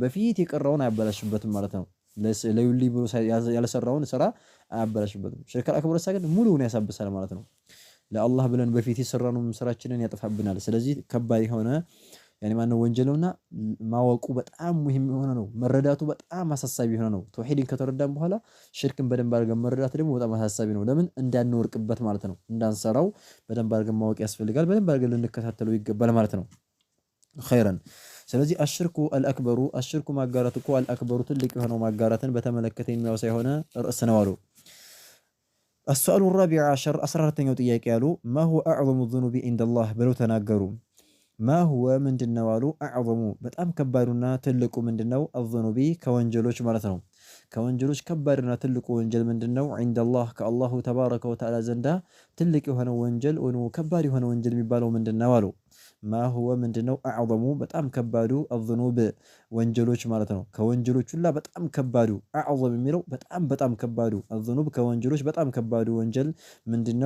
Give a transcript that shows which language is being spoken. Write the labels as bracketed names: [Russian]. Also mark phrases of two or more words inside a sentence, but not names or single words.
[Amharic] በፊት የቀራውን አያበላሽበትም ማለት ነው። ለዩሊ ብሎ ያልሰራውን ስራ አያበላሽበትም። [Arabic] الشرك الأكبر [Amharic] ግን ሙሉውን ያሳብሳል ማለት ነው። ለአላህ ብለን በፊት የሰራነው ስራችንን ያጠፋብናል። ስለዚህ ከባድ የሆነ ያኔ ማነው ወንጀልና ማወቁ በጣም ሙሂም የሆነ ነው። መረዳቱ በጣም አሳሳቢ የሆነ ነው። ተውሂድን ከተረዳን በኋላ ሽርክን በደንብ አድርገን መረዳት ደግሞ በጣም አሳሳቢ ነው። ለምን እንዳንወርቅበት ማለት ነው። እንዳንሰራው በደንብ አድርገን ማወቅ ያስፈልጋል። በደንብ አድርገን ልንከታተለው ይገባል ማለት ነው። ኸይረን [Arabic] ስለዚህ الشرك الأكبر [Amharic] አሽርኩ ማጋራት እኮ አልአክበሩ ትልቅ የሆነው ማጋራትን በተመለከተ የሚያወሳ የሆነ ርዕስ ነው አሉ። [Arabic] السؤال الرابع عشر [Amharic] 14ኛው ጥያቄ ያሉ [Arabic] ما هو أعظم الذنوب عند الله [Amharic] ብለው ተናገሩ። [Arabic] ما هو [Amharic] ምንድነው አሉ አዕظሙ በጣም ከባዱና ትልቁ ምንድነው الذنوب ከወንጀሎች ማለት ነው። ከወንጀሎች ከባድና ትልቁ ወንጀል ምንድነው? [Arabic] عند الله [Amharic] ከአላሁ ተባረከ ወተዓላ ዘንዳ ትልቅ የሆነ ወንጀል ወይ ከባድ የሆነ ወንጀል የሚባለው ምንድነው አሉ። [Arabic] ما هو [Amharic] ምንድነው አዕዘሙ በጣም ከባዱ አዝኑብ ወንጀሎች ማለት ነው። ከወንጀሎች ሁላ በጣም ከባዱ አዕዘም የሚለው በጣም ከባዱ አዝኑብ ከወንጀሎች በጣም ከባዱ ወንጀል ምንድነው?